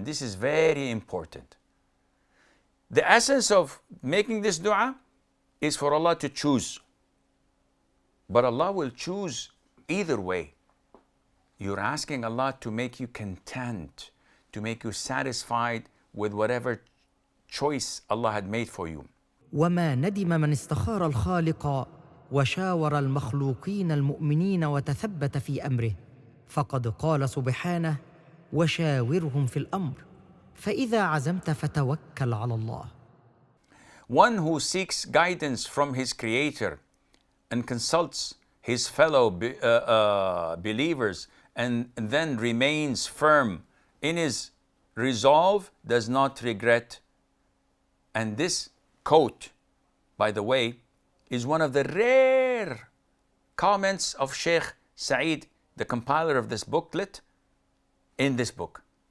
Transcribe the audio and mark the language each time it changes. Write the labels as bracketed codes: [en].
[en] And this is very important. The essence of making this dua is for Allah to choose. But Allah will choose either way. You're asking Allah to make you content, to make you satisfied with whatever choice Allah had made for you. [ar] وما ندم من استخار الخالق وشاور المخلوقين المؤمنين وتثبت في أمره، فقد قال سبحانه: وشاورهم في الأمر فإذا عزمت فتوكل على الله. [en] One who seeks guidance from his Creator and consults his fellow believers and then remains firm in his resolve does not regret. And this quote, by the way, is one of the rare comments of Sheikh Saeed, the compiler of this booklet, in this book.